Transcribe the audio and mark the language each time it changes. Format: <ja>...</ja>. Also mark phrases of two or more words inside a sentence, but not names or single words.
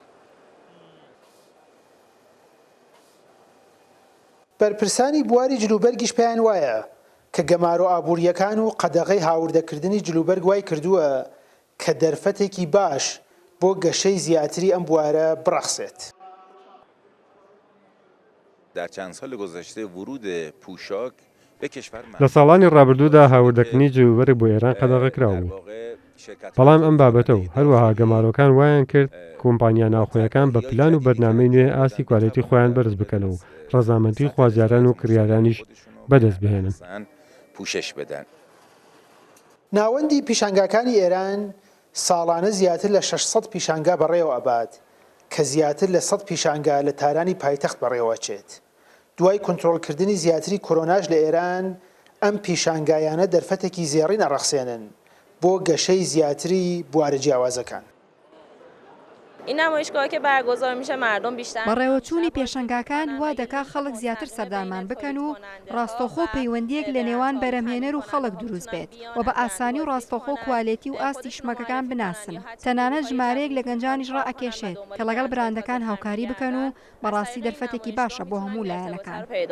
<ckb>بەرپرسانی بواری جلوبەرگیش پێیان وایە کە گەمارۆ ئابوووریەکان و قەدەغەی هاوردەکردنی جلوبەرگ وای کردووە کە دەرفەتێکی باش بۆ گەشەی زیاتری ئەم بوارە بڕەخسێت.</ckb> <fa>در چند سال گذشته ورود پوشاک به کشور</fa> <ckb>لە ساڵانی ڕابردوودا هاوردەکردنی جلوبەرگ بۆ ئێران قەدەغە کراوە. بەڵام ئەم بابەتە و هەروەها گەمارۆکان وایان کرد کۆمپانیا ناوخۆیەکان بە پلان و بەرنامەی نوێ ئاستی کوالێتی خۆیان بەرز بکەنەوە و ڕەزامەندی خوازیاران و کڕیارانیش بەدەست بهێنن.</ckb> <fa>پوشش بدن.</fa> <ckb>ناوەندی پیشانگاکانی ئێران ساڵانە زیاتر لە 600 پیشانگا بەڕێوە ئەبات کە زیاتر لە 100 پیشانگا لە تارانی پایتەخت بەڕێوەچێت. دوای کۆنتڕۆڵکردنی زیاتری کۆرۆناژ لە ئێران ئەم پیشانگایانە دەرفەتێکی زێڕی نەڕەخسێنن بۆ گەشەی زیاتری بوارە جیاوازەکان.</ckb> <fa>این نمایشگاه که برگزار میشه مردم بیشتر</fa> <ckb>بەڕێوەچوونی پێشەنگاکان وا دەکا خەڵک زیاتر سەردارمان بکەن و ڕاستەوخۆ پەیوەندیەک لە نێوان بەرهەمهێنەر و خەڵک دروست بێت و بە ئاسانی و ڕاستەوخۆ کوالێتی و ئاستی شمەکەکان بناسن. تەنانەت ژمارەیەک لە گەنجانیش ڕائەکێشێت کە لەگەڵ براندەکان هاوکاری بکەن و بەڕاستی دەرفەتێکی باشە بۆ هەموو لایەنەکان.</ckb>